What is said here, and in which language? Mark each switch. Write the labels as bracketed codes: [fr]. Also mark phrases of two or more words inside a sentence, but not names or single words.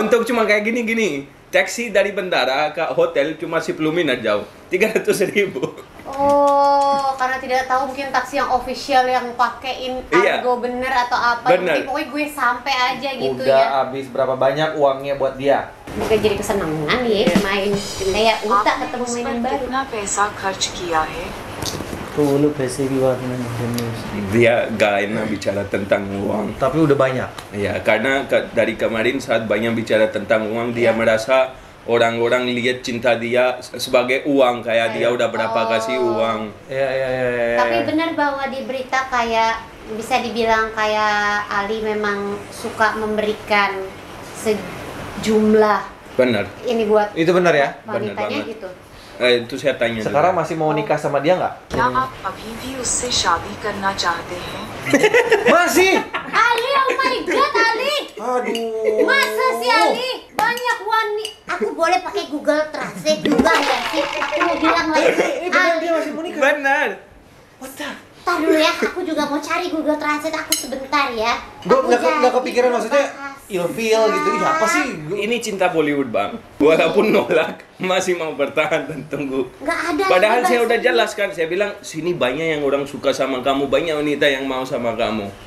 [id] Untuk cuma kayak gini-gini. Taksi dari bandara ke hotel cuma 10 menit jauh. 300.000. Oh, karena tidak tahu mungkin taksi yang official yang pakein argo bener atau apa. Jadi pokoknya gue sampai aja gitu udah ya. habis berapa banyak uangnya buat dia? Juga jadi kesenangan ya main. Kayak Uta ketemu mainan baru. [hi] कितना पैसा खर्च किया है? तो वो लोग पैसे की बात नहीं करनी उसकी। [id] Dia gak enak bicara tentang uang. Tapi udah banyak. Ya, karena dari kemarin saat banyak bicara tentang uang, dia merasa orang-orang lihat cinta dia sebagai uang, kayak dia udah berapa kasih uang. Ya. Tapi benar bahwa di berita kayak bisa dibilang kayak Ali memang suka memberikan sejumlah. Benar. Ini buat Itu benar ya? wanitanya gitu. Itu saya tanya. Sekarang masih mau nikah sama dia nggak? [hi] क्या आप अभी भी उससे शादी करना चाहते हैं? [id] Masih. Ali, [en] oh my god, [id] Ali. Aduh. Masa sih Ali? Banyak wanita. Aku boleh pakai Google Translate juga nggak sih? Aku mau bilang lagi. Dia masih mau nikah. Benar. [en] What the? [id] Ntar dulu ya, aku juga mau cari Google Translate. Aku sebentar ya. Gue nggak kepikiran maksudnya ilfeel gitu. Ih, apa sih? Ini cinta Bollywood, Bang. Walaupun nolak, masih mau bertahan dan tunggu. Nggak ada. Padahal saya udah jelaskan, saya bilang sini banyak yang orang suka sama kamu, banyak wanita yang mau sama kamu.